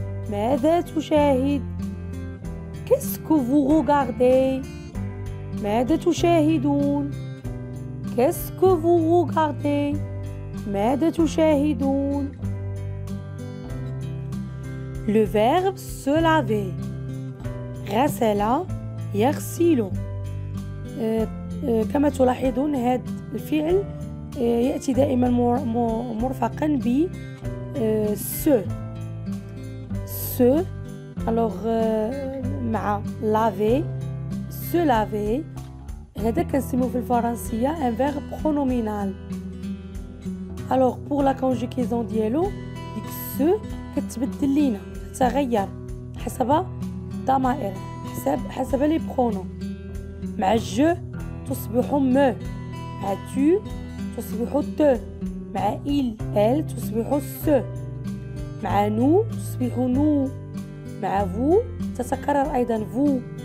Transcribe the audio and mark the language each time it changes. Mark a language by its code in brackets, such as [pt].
[ar] ماذا تشاهد؟ [fr] Qu'est-ce que vous regardez? [ar] ماذا تشاهدون؟ [fr] Qu'est-ce que vous regardez? [ar] ماذا تشاهدون؟ [fr] Le verbe se laver. [ar] غسل يغسل. كما تلاحظون هذا الفعل يأتي دائما مرفقا ب se. [fr] Se. Alors [ar] مع [fr] laver. Se laver. [ar] هذا كنسميوه في الفرنسية [fr] un verbe pronominal. Alors pour la conjugaison [ar] ديالو ديك se كتبدل لينا تتغير حسب الضمائر حسب لي برونو. مع جو تصبح me. مع tu تصبح te. مع il elle تصبح se. مع nous تصبح nous. مع vous تتكرر أيضا vous.